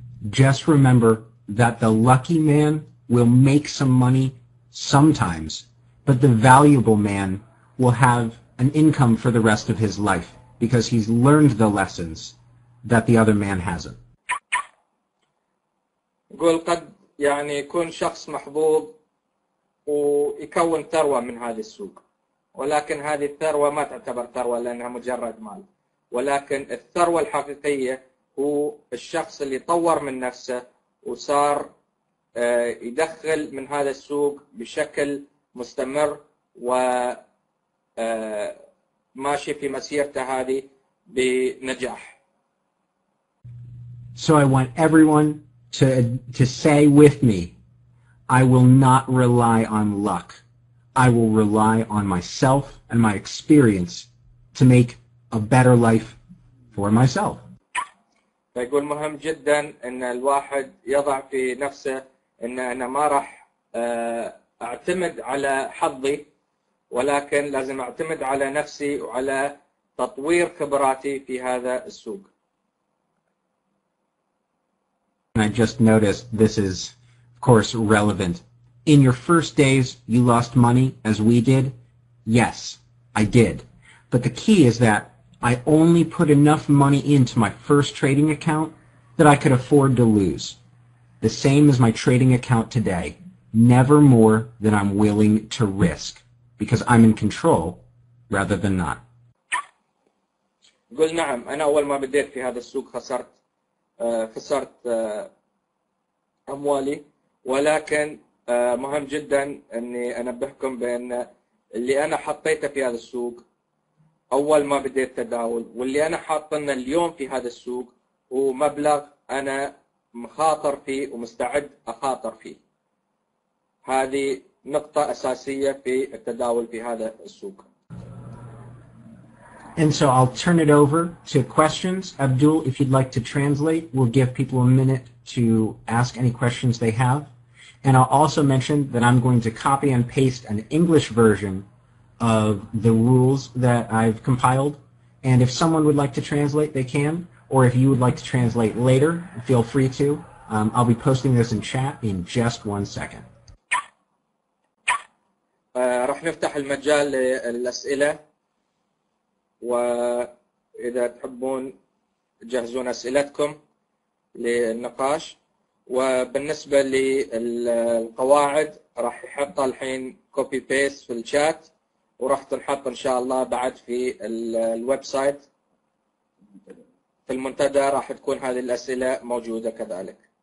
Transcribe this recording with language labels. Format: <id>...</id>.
<en>Just remember that the lucky man will make some money sometimes, but the valuable man will have an income for the rest of his life because he's learned the lessons that the other man hasn't.</en> <ar>يقول قد يعني يكون شخص محظوظ ويكون ثروة من هذا السوق، ولكن هذه الثروة ما تعتبر ثروة لأنها مجرد مال، ولكن الثروة الحقيقية هو الشخص اللي طور من نفسه وصار يدخل من هذا السوق بشكل مستمر وماشي في مسيرته هذه بنجاح.</ar> <en>So I want everyone to say with me, I will not rely on luck. I will rely on myself and my experience to make a better life for myself.</en> <ar>فيقول مهم جدا ان الواحد يضع في نفسه ان انا ما راح اعتمد على حظي، ولكن لازم اعتمد على نفسي وعلى تطوير خبراتي في هذا السوق.</ar> <en>I just noticed this is, of course, relevant. In your first days, you lost money as we did? Yes, I did. But the key is that I only put enough money into my first trading account that I could afford to lose. The same as my trading account today. Never more than I'm willing to risk, because I'm in control rather than not.</en> <ar>قل نعم، أنا أول ما بديت في هذا السوق خسرت أموالي، ولكن مهم جدا أني أنبهكم بأن اللي أنا حطيته في هذا السوق أول ما بديت تداول واللي أنا حاطنه اليوم في هذا السوق هو مبلغ أنا مخاطر فيه ومستعد أخاطر فيه. هذه نقطة أساسية في التداول في هذا السوق.</ar> <en>And so I'll turn it over to questions. Abdul, if you'd like to translate, we'll give people a minute to ask any questions they have. And I'll also mention that I'm going to copy and paste an English version of the rules that I've compiled. And if someone would like to translate, they can. Or if you would like to translate later, feel free to. I'll be posting this in chat in just 1 second.</en> <ar>راح نفتح المجال للأسئلة، وإذا تحبون تجهزون أسئلتكم للنقاش. وبالنسبة للقواعد راح يحطها الحين كوبي بيست في الشات، وراح تنحط إن شاء الله بعد في الويب سايت في المنتدى، راح تكون هذه الأسئلة موجودة كذلك.</ar>